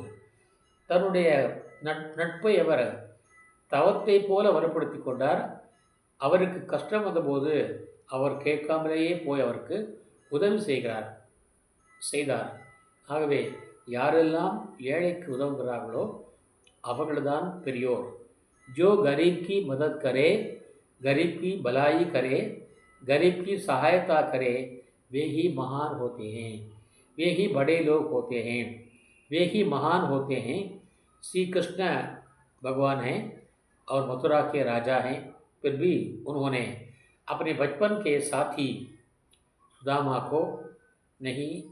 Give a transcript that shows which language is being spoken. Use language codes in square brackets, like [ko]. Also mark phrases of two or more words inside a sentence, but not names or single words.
[ta] தன்னுடைய நட்பை அவர் தவத்தை போல வலுப்படுத்தி கொண்டார். அவருக்கு கஷ்டம் வந்தபோது அவர் கேட்காமலேயே போய் அவருக்கு உதவி செய்தார். ஆகவே யாரெல்லாம் ஏழைக்கு உதவுகிறார்களோ அவர்கள்தான் பெரியோர். [hi] जो गरीब की मदद करे, गरीब की भलाई करे, गरीब की सहायता करे, वे ही महान होते हैं, वे ही बड़े लोग होते हैं, वे ही महान होते हैं. श्री कृष्ण भगवान हैं और मथुरा के राजा हैं, फिर भी उन्होंने अपने बचपन के साथी सुदामा को नहीं